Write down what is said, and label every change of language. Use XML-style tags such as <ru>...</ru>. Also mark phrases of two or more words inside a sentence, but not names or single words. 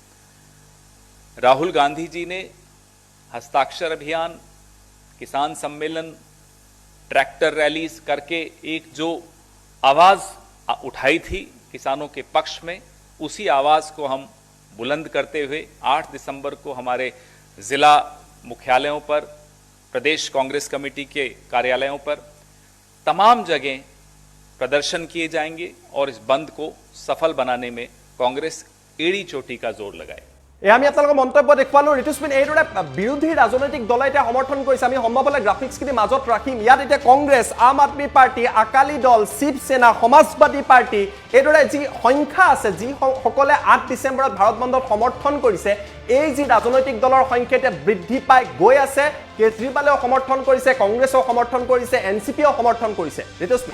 <hi>राहुल गांधी जी ने हस्ताक्षर अभियान किसान सम्मेलन ट्रैक्टर रैलीज करके एक जो आवाज उठाई थी किसानों के पक्ष में उसी आवाज को हम बुलंद करते हुए 8 दिसंबर को हमारे जिला मुख्यालयों पर प्रदेश कांग्रेस कमेटी के कार्यालयों पर तमाम जगह प्रदर्शन किए जाएंगे और इस बंद को सफल बनाने में कांग्रेस एड़ी चोटी का जोर लगाए</hi> <as>আমি আপোনালোকৰ মন্তব্য দেখুৱালো ঋতুস্মিন এইদৰে বিৰোধী ৰাজনৈতিক দলে এতিয়া সমৰ্থন কৰিছে আমি সম্ভৱ হলে গ্ৰাফিক্সখিনি মাজত ৰাখিম ইয়াত এতিয়া কংগ্ৰেছ আম আদমি পাৰ্টি আকালি দল শিৱসেনা সমাজবাদী পাৰ্টি এইদৰে যি সংখ্যা আছে যি সকলে 8 ডিচেম্বৰত ভাৰত বন্ধত সমৰ্থন কৰিছে এই যি ৰাজনৈতিক দলৰ সংখ্যা এতিয়া বৃদ্ধি পাই গৈ আছে কেজৰিৱালেও সমৰ্থন কৰিছে কংগ্ৰেছেও সমৰ্থন কৰিছে এনচিপিও সমৰ্থন কৰিছে ঋতুস্মিন</as>